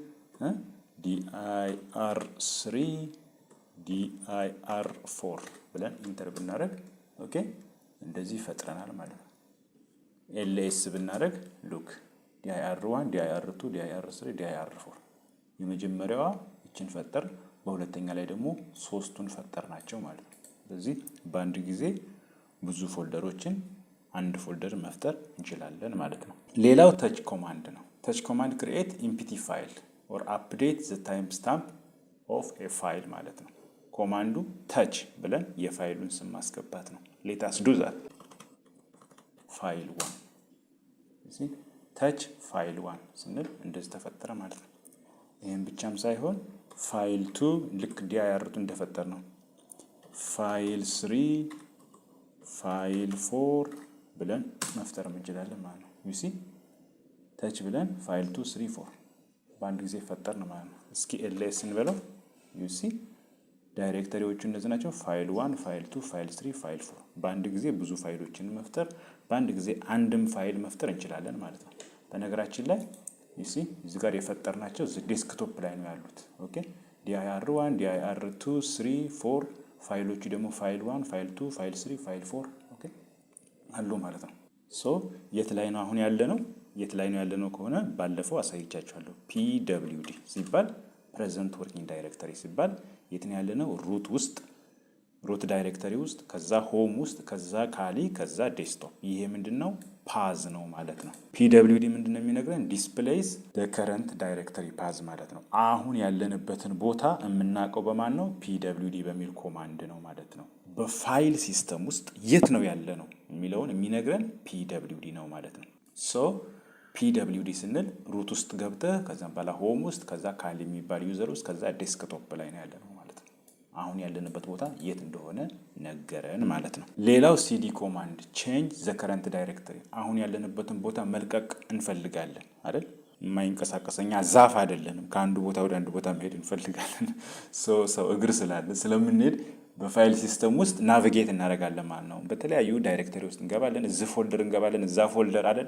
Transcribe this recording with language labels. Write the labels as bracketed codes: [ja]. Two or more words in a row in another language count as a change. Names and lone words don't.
[am] dir3 dir4 ብለን ኢንተር ብናደርግ ኦኬ እንደዚህ ፈጥረናል ማለት ነው። ls ብናደርግ ሉክ dir1 dir2 dir3 dir4 የመጀመሪያዋ እችን ፈጠር፣ በሁለተኛ ላይ ደግሞ ሶስቱን ፈጠር ናቸው ማለት ነው። ስለዚህ በአንድ ጊዜ ብዙ ፎልደሮችን አንድ ፎልደር መፍጠር እንችላለን ማለት ነው። ሌላው [en] touch command [am] ነው። [en] touch command create empty file or update the timestamp of a file [am] ማለት ነው። ኮማንዱ touch ብለን የፋይሉን ስም ማስገባት ነው። [en] let us do that. [am] file1 እዚህ touch file1 ስንል እንደዚህ ተፈጠረ ማለት ነው። ይሄን ብቻም ሳይሆን file2 ልክ dir2 እንደፈጠር ነው file3 file4 ብለን መፍጠር እንችላለን ማለት ነው። [en] you see [am] touch ብለን file2 3 4 በአንድ ጊዜ ፈጠርን ማለት ነው። እስኪ ls እንበለው you see ዳይሬክተሪዎቹ እነዚህ ናቸው። file1 file2 file3 file4 በአንድ ጊዜ ብዙ ፋይሎችን መፍጠር፣ በአንድ ጊዜ አንድም ፋይል መፍጠር እንችላለን ማለት ነው። በነገራችን ላይ [en] you see [am] እዚህ ጋር የፈጠርናቸው ዴስክቶፕ ላይ ነው ያሉት። ኦኬ dir1 dir2 3 4 ፋይሎቹ ደግሞ file1 file2 file3 file4 ኦኬ አሉ ማለት ነው። ሶ የት ላይ ነው አሁን ያለ ነው? የት ላይ ነው ያለ ነው ከሆነ ባለፈው አሳይቻችኋለሁ። pwd ሲባል [en] present working directory [am] ሲባል የት ነው ያለ ነው? ሩት ውስጥ፣ ሩት ዳይሬክተሪ ውስጥ፣ ከዛ ሆም ውስጥ፣ ከዛ ካሊ፣ ከዛ ዴስክቶፕ። ይሄ ምንድነው? ፓዝ ነው ማለት ነው። pwd ምንድነው የሚነግረን? [en] displays the current directory path [am] ማለት ነው። አሁን ያለንበትን ቦታ የምናውቀው በማን ነው? pwd በሚል ኮማንድ ነው ማለት ነው። በፋይል ሲስተም ውስጥ የት ነው ያለ ነው የሚለውን የሚነግረን pwd ነው ማለት ነው። ሶ pwd ስንል ሩት ውስጥ ገብተህ ከዛም በኋላ ሆም ውስጥ ከዛ ካሊ የሚባል ዩዘር ውስጥ ከዛ ዴስክቶፕ ላይ ነው ያለነው ማለት ነው። አሁን ያለንበት ቦታ የት እንደሆነ ነገረን ማለት ነው። ሌላው cd ኮማንድ [en] change the current directory። [am] አሁን ያለንበትን ቦታ መልቀቅ እንፈልጋለን አይደል? የማይንቀሳቀሰኛ ዛፍ አይደለንም። ከአንዱ ቦታ ወደ አንዱ ቦታ መሄድ እንፈልጋለን። ሰው እግር ስላለ ስለምንሄድ በፋይል ሲስተም ውስጥ ናቪጌት እናደርጋለን ማለት ነው። በተለያዩ ዳይሬክተሪ ውስጥ እንገባለን፣ እዚህ ፎልደር እንገባለን፣ እዛ ፎልደር አይደለ?